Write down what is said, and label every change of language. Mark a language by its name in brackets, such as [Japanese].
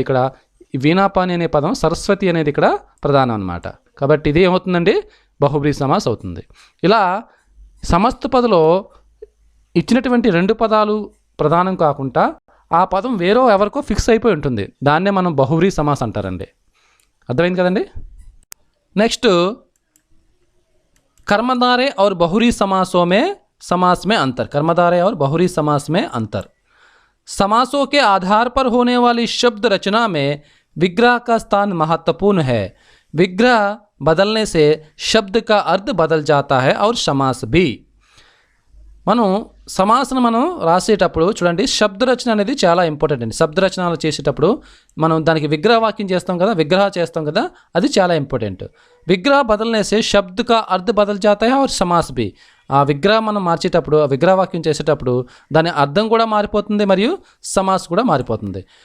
[Telugu] ఇక్కడ వీణాపాని అనే పదం సరస్వతి అనేది ఇక్కడ ప్రధానం అన్నమాట. కాబట్టి ఇది ఏమవుతుందండి? బహువ్రీ సమాస్ అవుతుంది. ఇలా సమస్త పదలో ఇచ్చినటువంటి 2 పదాలు ప్రధానం కాకుండా ఆ పదం ఎవరికో ఫిక్స్ అయిపోయి ఉంటుంది. దాన్నే మనం బహువ్రీ సమాస్ అంటారండి. అర్థమైంది కదండి. [Hindi] नेक्स्ट कर्मधारय और बहुरी समास में अंतर, कर्मधारय और बहुरी समास में अंतर। समासों के आधार पर होने वाली शब्द रचना में विग्रह का स्थान महत्वपूर्ण है। विग्रह बदलने से शब्द का अर्थ बदल जाता है और समास भी। [Telugu] మనం సమాసను మనం రాసేటప్పుడు చూడండి, శబ్ద రచన అనేది చాలా ఇంపార్టెంట్ అండి. శబ్ద రచనలు చేసేటప్పుడు మనం దానికి విగ్రహ వాక్యం చేస్తాం కదా, విగ్రహ చేస్తాం కదా, అది చాలా ఇంపార్టెంట్. [Hindi] విగ్రహ బదలనేసే శబ్ద కా అర్థ బదల్ జాతా హై और समास भी। [Telugu] ఆ విగ్రహం మనం మార్చేటప్పుడు, ఆ విగ్రహ వాక్యం చేసేటప్పుడు దాని అర్థం కూడా మారిపోతుంది మరియు సమాస్ కూడా మారిపోతుంది.